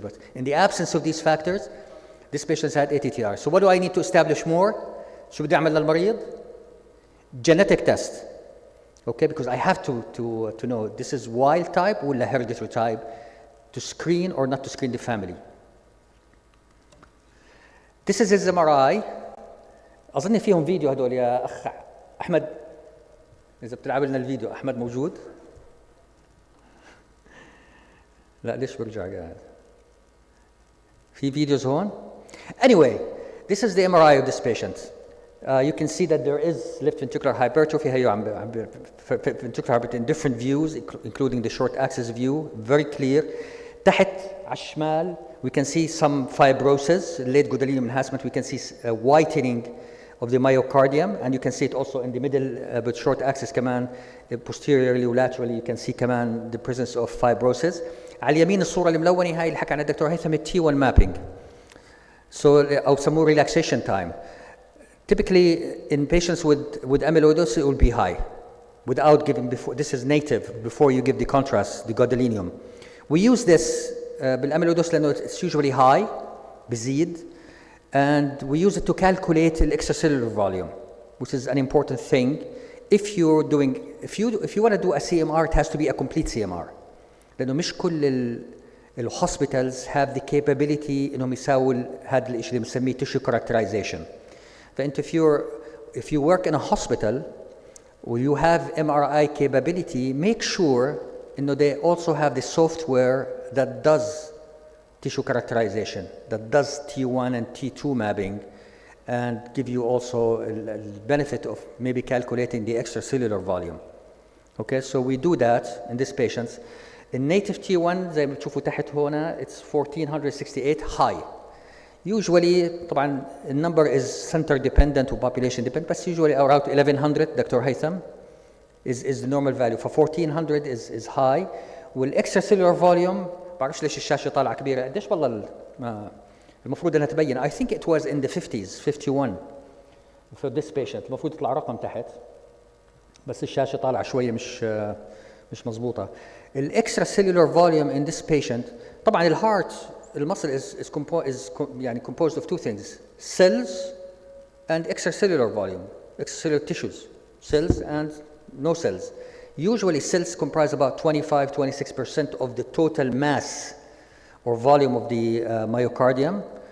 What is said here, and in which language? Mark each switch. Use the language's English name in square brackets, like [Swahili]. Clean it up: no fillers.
[English] But in the absence of these factors, this patient had ATTR. So what do I need to establish more? [Arabic] شو بدي أعمل للمريض? [English] Genetic test. Okay, because I have to know this is wild type ولا hereditary type to screen or not to screen the family. This is his MRI. [Arabic] أظن فيهم فيديو هدول يا أخ أحمد. إذا بتلعب لنا الفيديو أحمد موجود؟ لا ليش برجع قاعد؟ في فيديوز هون؟ [English] Anyway, this is the MRI of this patient. You can see that there is left ventricular hypertrophy. Ventricular hypertrophy in different views, including the short axis view, very clear. [Arabic] تحت على الشمال, [English] we can see some fibrosis, late gadolinium enhancement. We can see whitening of the myocardium, and you can see it also in the middle, but short axis [Arabic] كمان [English] posteriorly or laterally. You can see [Arabic] كمان [English] the presence of fibrosis. [Arabic] على اليمين الصورة الملونة هاي اللي حكى عنها الدكتور هيثم T1 mapping. [English] So [Arabic] أو بسموه [English] relaxation time. Typically, in patients with amyloidosis, it will be high, without giving before. This is native before you give the contrast, the gadolinium. We use this بالamyloidosis لأنه it's usually high, [Arabic] بزيد, [English] and we use it to calculate the extracellular volume, which is an important thing. If you want to do a CMR, it has to be a complete CMR. [Arabic] لأنه مش كل الhospitals [English] have the capability [Arabic] إنهم يساووا هذا الشيء اللي بنسميه tissue characterization. [English] فأنت if you work in a hospital or you have MRI capability, make sure they also have the software that does tissue characterization, that does T1 and T2 mapping, and give you also the benefit of maybe calculating the extracellular volume. Okay, so we do that in these patients. In native T1 [Arabic] زي ما بتشوفوا تحت هنا, [English] it's 1468 high. Usually طبعا the number is center dependent or population dependent, but usually around 1100 Dr. Haytham is the normal value. For 1400 is high. [Arabic] والextracellular volume بعرفش ليش الشاشة طالعة كبيرة قديش والله المفروض انها تبين. [English] I think it was in the 50s, 51 for this patient. [Arabic] المفروض يطلع رقم تحت بس الشاشة طالعة شوية مش مظبوطة. [English] الextracellular volume in this patient [Arabic] طبعا الهارت المصل [English] is composed of two things, cells and extracellular volume, extracellular tissues, cells and no cells. Usually cells comprise about 25-26% of the total mass or volume of the myocardium.